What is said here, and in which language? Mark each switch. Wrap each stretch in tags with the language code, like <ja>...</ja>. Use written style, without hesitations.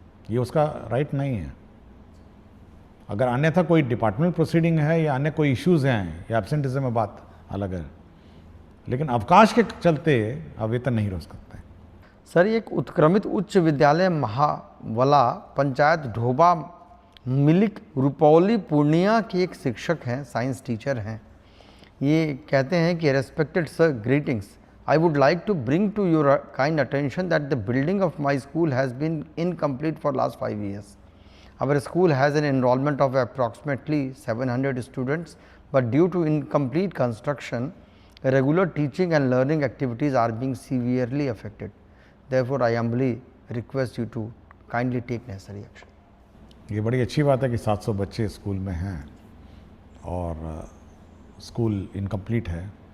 <hi>ये उसका राइट नहीं है। अगर अन्यथा कोई डिपार्टमेंटल प्रोसीडिंग है या अन्य कोई इश्यूज़ हैं या एब्सेंटिज्म में बात अलग है, लेकिन अवकाश के चलते आप वेतन नहीं रोक सकते। सर, एक उत्क्रमित उच्च विद्यालय महावला पंचायत ढोबा मिलिक रुपौली पूर्णिया के एक शिक्षक हैं, साइंस टीचर हैं। ये कहते हैं कि</hi> <en>Respected sir, greetings, I would like to bring to your kind attention that the building of my school has been incomplete for last 5 years. Our school has an enrollment of approximately 700 students, but due to incomplete construction, regular teaching and learning activities are being severely affected. Therefore, I humbly request you to kindly take necessary action.</en> <hi>ये बड़ी अच्छी बात है कि 700 बच्चे school में हैं और स्कूल इनकम्प्लीट है,</hi>